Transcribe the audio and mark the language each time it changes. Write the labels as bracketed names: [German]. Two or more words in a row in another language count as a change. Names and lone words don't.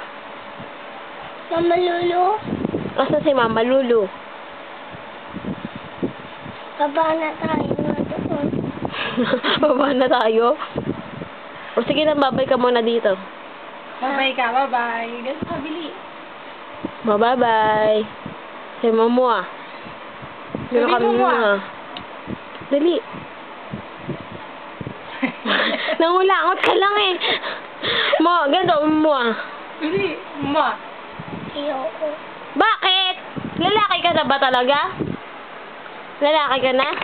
[Filipino] Mama Lulu, Asa si Mama Lulu? baba na tayo na doon. Baba na tayo. O sige na, babay ka muna dito. Bye-bye ka, bye-bye. Ganun ka, bili. Bye-bye. Say mo ah. Dito Sabi kami mo, Mua. muna. Dali. Nangulangot ka lang eh. Mo, ganito mo ah. Bili, ma. Ayoko. Bakit? Lalaki ka na ba talaga? Lalaki ka na?